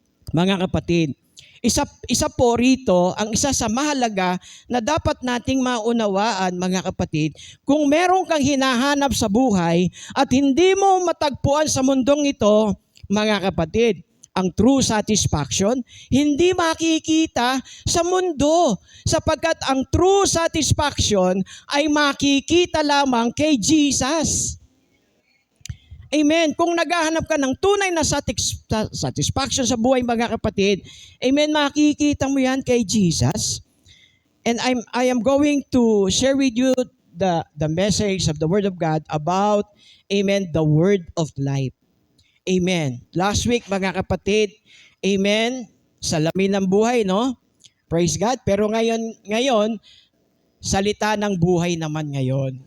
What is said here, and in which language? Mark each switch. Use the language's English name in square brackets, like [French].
[Filipino] Mga kapatid, isa po rito, ang isa sa mahalaga na dapat nating maunawaan, mga kapatid, kung meron kang hinahanap sa buhay at hindi mo matagpuan sa mundong ito, mga kapatid, ang [English] true satisfaction, [Filipino] hindi makikita sa mundo sapagkat ang true satisfaction ay makikita lamang kay Jesus. Amen. Kung naghahanap ka ng tunay na satisfaction sa buhay, mga kapatid, amen, makikita mo yan kay Jesus. [English] And I am going to share with you the message of the Word of God about, amen, the Word of Life. Amen. [Filipino] Last week, mga kapatid, amen, salamin ng buhay, no? Praise God. Pero ngayon, salita ng buhay naman ngayon.